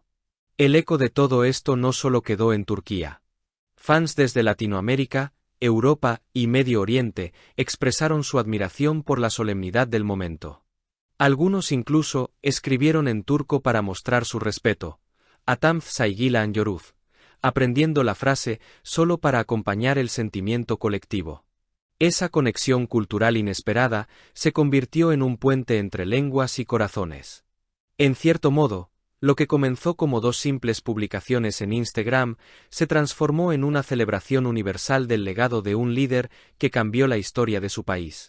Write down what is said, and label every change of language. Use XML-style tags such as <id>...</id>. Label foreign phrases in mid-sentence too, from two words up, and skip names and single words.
<es>El eco de todo esto no solo quedó en Turquía. Fans desde Latinoamérica, Europa y Medio Oriente expresaron su admiración por la solemnidad del momento. Algunos incluso escribieron en turco para mostrar su respeto,</es> <tr>Atam saygıyla anyoruz,</tr> <es>aprendiendo la frase solo para acompañar el sentimiento colectivo. Esa conexión cultural inesperada se convirtió en un puente entre lenguas y corazones. En cierto modo, lo que comenzó como dos simples publicaciones en Instagram se transformó en una celebración universal del legado de un líder que cambió la historia de su país.</es>